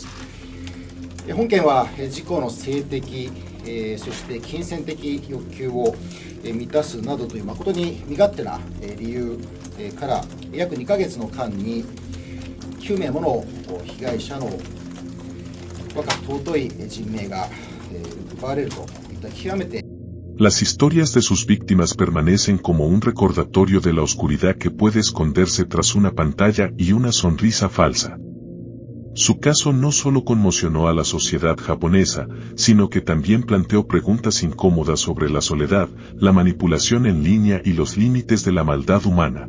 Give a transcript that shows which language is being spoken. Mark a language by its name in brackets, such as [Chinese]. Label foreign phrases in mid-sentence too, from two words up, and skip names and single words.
[Japanese] 本件は事故の性的、そして金銭的欲求を満たすなどという誠に身勝手な理由から約2ヶ月の間に9名もの被害者の我が尊い人命が奪われるといった極めて [Spanish] Las historias de sus víctimas permanecen como un recordatorio de la oscuridad que puede esconderse tras una pantalla y una sonrisa falsa. Su caso no solo conmocionó a la sociedad japonesa, sino que también planteó preguntas incómodas sobre la soledad, la manipulación en línea y los límites de la maldad humana.